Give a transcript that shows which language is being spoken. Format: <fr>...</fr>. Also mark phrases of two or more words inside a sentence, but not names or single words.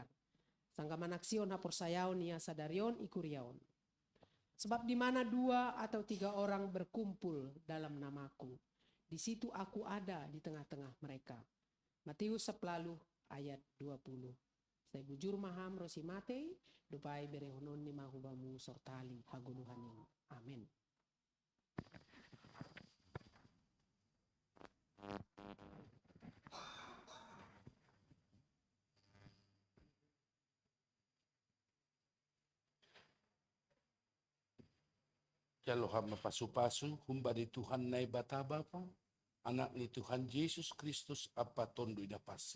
<bts>Sangka manaksion hapor sayaon ia sadarion ikuriaon.</bts> <id>Sebab di mana 2 atau 3 orang berkumpul dalam namaku, di situ aku ada di tengah-tengah mereka. Matius 10 ayat 20.</id> <bts>Saya bujur maham rosimate, dupai berehonon ni mahubamu sortali haguluhanin. Amin. Jaloh mapasu-pasu humbari Tuhan na bata Bapa, anak ni Tuhan Yesus Kristus apaton dinapasi.</bts>